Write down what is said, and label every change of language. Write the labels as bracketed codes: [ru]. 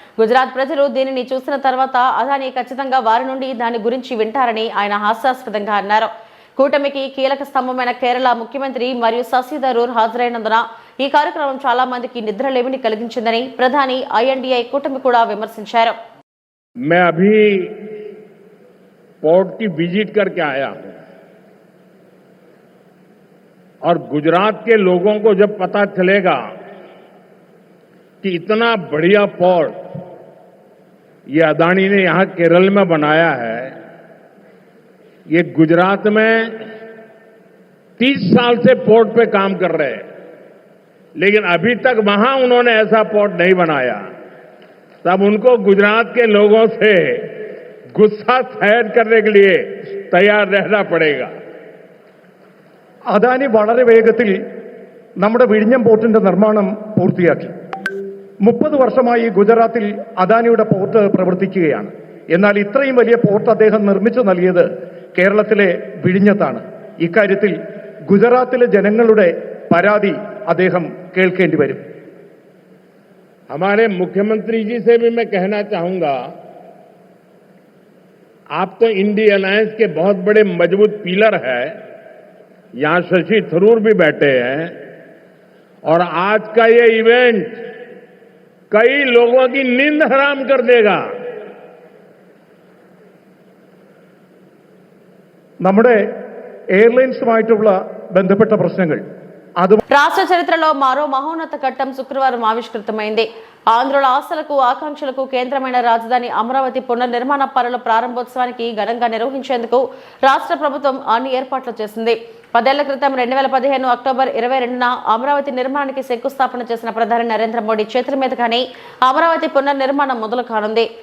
[te] గుజరాత్ ప్రజలు దీనిని చూసిన తర్వాత అదాని ఖచ్చితంగా వారి నుండి దాని గురించి వింటారని ఆయన హాస్యాస్పదంగా అన్నారు. కూటమికి కీలక స్తంభమైన కేరళ ముఖ్యమంత్రి మరియు శశి థరూర్ హాజరైనందున ఈ కార్యక్రమం చాలా మందికి నిద్రలేమిని కలిగించిందని ప్రధాని ఐఎన్డీఐ కూటమి కూడా విమర్శించారు. [hi] मैं अभी पोर्ट की विजिट करके आया हूं और गुजरात के लोगों को जब पता चलेगा कि इतना बढ़िया पोर्ट ये अदानी ने यहां केरल में बनाया है, ये गुजरात में 30 साल से पोर्ट पे काम कर रहे हैं, लेकिन अभी तक वहां उन्होंने ऐसा पोर्ट नहीं बनाया, तब उनको गुजरात के लोगों से गुस्सा सहन करने के लिए तैयार रहना पड़ेगा. [ml] അദാനി വളരെ വേഗത്തിൽ നമ്മുടെ വിഴിഞ്ഞം പോർട്ടിന്റെ നിർമ്മാണം പൂർത്തിയാക്കി. 30 വർഷമായി ഗുജറാത്തിൽ അദാനിയുടെ പോർട്ട് പ്രവർത്തിക്കുകയാണ്. എന്നാൽ ഇത്രയും വലിയ പോർട്ട് അദ്ദേഹം നിർമ്മിച്ചു നൽകിയത് കേരളത്തിലെ വിഴിഞ്ഞത്താണ്. ഇക്കാര്യത്തിൽ ഗുജറാത്തിലെ ജനങ്ങളുടെ പരാതി അദ്ദേഹം കേൾക്കേണ്ടി വരും. [hi] हमारे मुख्यमंत्री जी से भी मैं कहना चाहूंगा, आप तो इंडी अलायंस के बहुत बड़े मजबूत पिलर है. यहां शशि थरूर भी बैठे हैं और आज का ये इवेंट कई लोगों की नींद हराम कर देगा. [ml] നമ്മുടെ എയർലൈൻസുമായിട്ടുള്ള ബന്ധപ്പെട്ട പ്രശ്നങ്ങൾ [te] రాష్ట్ర చరిత్రలో మరో మహోన్నత ఘట్టం శుక్రవారం ఆవిష్కృతమైంది. ఆంధ్రుల ఆశలకు ఆకాంక్షలకు కేంద్రమైన రాజధాని అమరావతి పునర్నిర్మాణ పనుల ప్రారంభోత్సవానికి ఘనంగా నిర్వహించేందుకు రాష్ట్ర ప్రభుత్వం అన్ని ఏర్పాట్లు చేసింది. 10 ఏళ్ల క్రితం 2015 అక్టోబర్ 22న అమరావతి నిర్మాణానికి శంకుస్థాపన చేసిన ప్రధాని నరేంద్ర మోడీ చేతుల మీదుగానే అమరావతి పునర్నిర్మాణం మొదలు కానుంది.